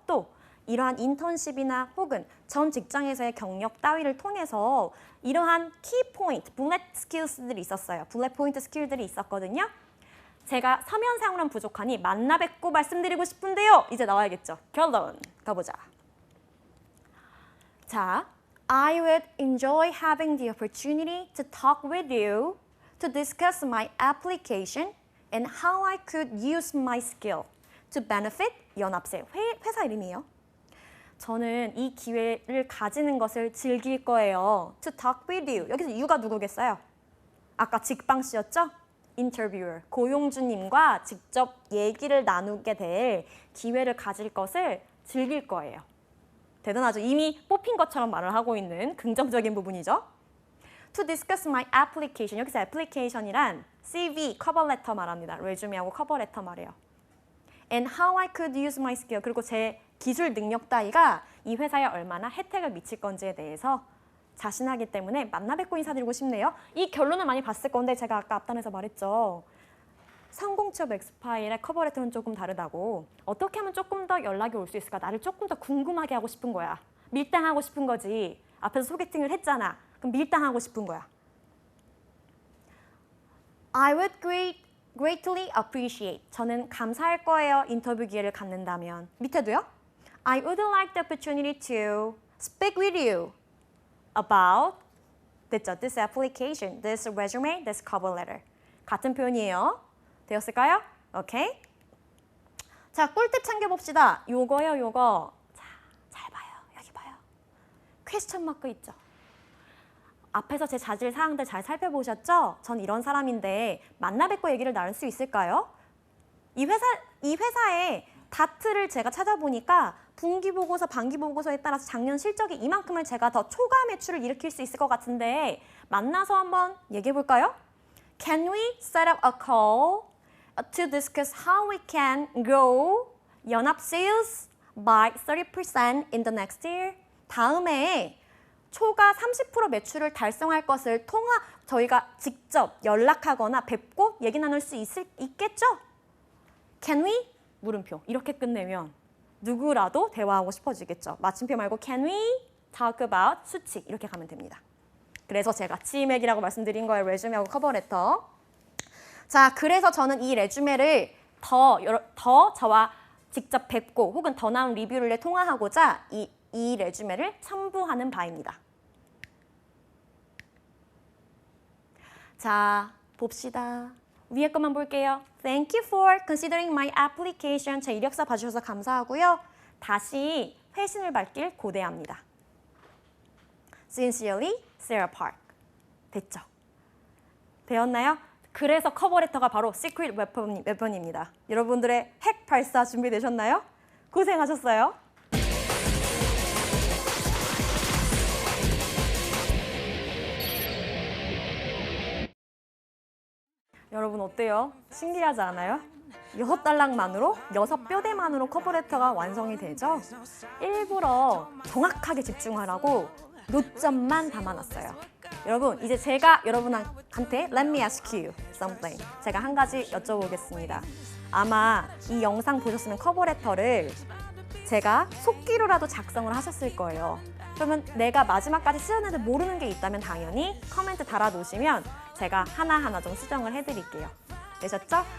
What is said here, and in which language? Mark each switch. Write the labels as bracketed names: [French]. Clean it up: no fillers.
[Korean] 또 이러한 인턴십이나 혹은 전 직장에서의 경력 따위를 통해서 이러한 키 포인트, 블랙 스킬들이 있었어요. 블랙 포인트 스킬들이 있었거든요. 제가 서면상으로는 부족하니 만나 뵙고 말씀드리고 싶은데요. 이제 나와야겠죠. 결론 가보자. [English] 자, I would enjoy having the opportunity to talk with you to discuss my application and how I could use my skill to benefit 연합세. [Korean] 회사 이름이에요. 저는 이 기회를 가지는 것을 즐길 거예요. [English] To talk with you. [Korean] 여기서 you가 누구겠어요? 아까 직방 씨였죠? Interviewer, 고용주님과 직접 얘기를 나누게 될 기회를 가질 것을 즐길 거예요. 대단하죠? 이미 뽑힌 것처럼 말을 하고 있는 긍정적인 부분이죠. [English] To discuss my application. [Korean] 여기서 application이란 CV, 커버레터 말합니다. 레주메하고 커버레터 말이에요. [English] And how I could use my skill. [Korean] 그리고 제 기술 능력 따위가 이 회사에 얼마나 혜택을 미칠 건지에 대해서 자신하기 때문에 만나 뵙고 인사드리고 싶네요. 이 결론을 많이 봤을 건데 제가 아까 앞단에서 말했죠. 성공취업 엑스파일의 커버레터는 조금 다르다고. 어떻게 하면 조금 더 연락이 올 수 있을까? 나를 조금 더 궁금하게 하고 싶은 거야. 밀당하고 싶은 거지. 앞에서 소개팅을 했잖아. 그럼 밀당하고 싶은 거야. [English] I would greatly appreciate. [Korean] 저는 감사할 거예요. 인터뷰 기회를 갖는다면. 밑에도요. [English] I would like the opportunity to speak with you about 됐죠? This application, this resume, this cover letter. [Korean] 같은 표현이에요. 되었을까요? 오케이. 자, 꿀팁 챙겨봅시다. 요거요, 요거. 자, 잘 봐요. 여기 봐요. 퀘스천 마크 있죠? 앞에서 제 자질 사항들 잘 살펴보셨죠? 전 이런 사람인데 만나 뵙고 얘기를 나눌 수 있을까요? 이 회사의 다트를 제가 찾아보니까 분기 보고서, 반기 보고서에 따라서 작년 실적이 이만큼을 제가 더 초과 매출을 일으킬 수 있을 것 같은데 만나서 한번 얘기해 볼까요? [English] Can we set up a call to discuss how we can grow 연합 sales by 30% in the next year? [Korean] 다음에 초과 30% 매출을 달성할 것을 저희가 직접 연락하거나 뵙고 얘기 나눌 수 있겠죠? [English] Can we? 물음표. [Korean] 이렇게 끝내면 누구라도 대화하고 싶어지겠죠. 마침표 말고 [English] Can we talk about [Korean] 수치 이렇게 가면 됩니다. 그래서 제가 치맥이라고 말씀드린 거예요. 레주메하고 커버레터. 자, 그래서 저는 이 레주메를 더 저와 직접 뵙고 혹은 더 나은 리뷰를 통화하고자 이 레주메를 첨부하는 바입니다. 자, 봅시다. 위에 것만 볼게요. [English] Thank you for considering my application. [Korean] 제 이력서 봐주셔서 감사하고요. 다시 회신을 밝길 고대합니다. Sincerely, Sarah Park. 됐죠? 되었나요? 그래서 커버레터가 바로 시크릿 웨펀입니다. 여러분들의 핵 발사 준비되셨나요? 고생하셨어요. 여러분 어때요? 신기하지 않아요? 6달랑만으로, 6뼈대만으로 커버레터가 완성이 되죠? 일부러 정확하게 집중하라고 노점만 담아놨어요. 여러분, 이제 제가 여러분한테 [English] Let me ask you something. [Korean] 제가 한 가지 여쭤보겠습니다. 아마 이 영상 보셨으면 커버레터를 제가 속기로라도 작성을 하셨을 거예요. 그러면 내가 마지막까지 쓰였는데 모르는 게 있다면 당연히 코멘트 달아놓으시면 제가 하나하나 좀 수정을 해드릴게요. 되셨죠?